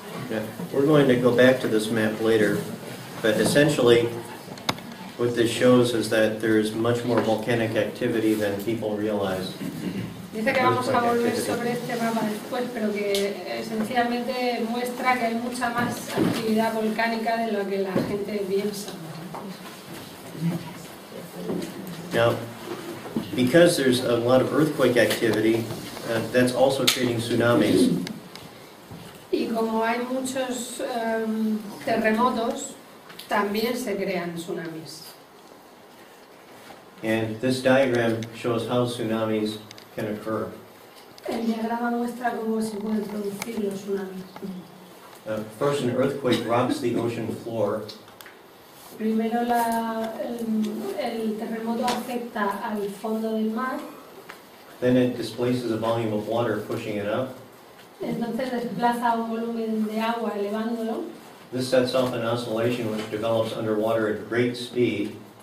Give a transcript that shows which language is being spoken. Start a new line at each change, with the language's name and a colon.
English: yeah. We're going to go back to this map later, but essentially what this shows is that there's much more volcanic activity than people realize.
Spanish: Dice que vamos a volver sobre este mapa después, pero que esencialmente muestra que hay mucha más actividad volcánica de lo que la gente piensa.
English: Now, because there's a lot of earthquake activity, that's also creating tsunamis.
Spanish: Y como hay muchos terremotos, también se crean tsunamis.
English: And this diagram shows how tsunamis can occur.
Spanish: El diagrama muestra cómo se pueden producir los tsunamis.
English: First, an earthquake rocks the ocean floor.
Spanish: Primero el terremoto afecta al fondo del mar,
English: Then it displaces a volume of water, pushing it up.
Spanish: entonces desplaza un volumen de agua elevándolo.
English: This sets off an oscillation which develops underwater at great speed.